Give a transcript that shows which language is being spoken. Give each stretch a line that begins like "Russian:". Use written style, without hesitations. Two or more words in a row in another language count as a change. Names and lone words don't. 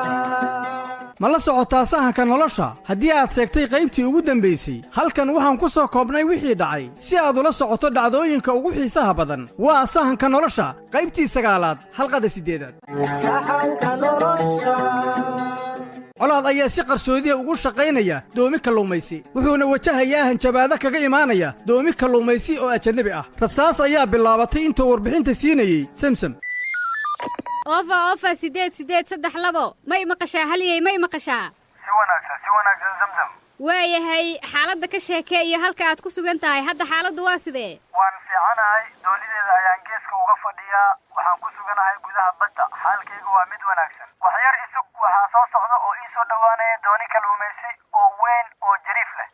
Somali: ma la socotaa sahanka nolosha haddii aad sheegtay qaybtii ugu dambaysay halkan waxaan ku soo koobnay wixii dhacay si aad ula socoto dhacdooyinka ugu xiisaha badan waa sahanka nolosha qaybtii 9aad halqada 8aad sahanka nolosha colaad ayaa si qarsoodiya ugu shaqaynaya doomi kalluumaysi wuxuuna wajahayaa hanjabaado kaga imaanaya doomi kalluumaysi oo ajnabi ah rasaas ayaa bilaabatay intuu warbixinta siinayay samsam أوفا 8-8-3 ما مقشا هلي ما مقشا سواناكسن زمزم waayahay xaaladda ka sheekeeyo halka aad ku sugan tahay hadda xaaladdu waa sidee waan fiicanahay doonideeda ayaan geeska uga fadhiyaa waxaan ku suganahay gudaha badda xaalkaygu waa mid wanaagsan wax yar isug waxaa soo socda oo ii soo dhowaanaya dooni kalluumaysi oo weyn oo jariif leh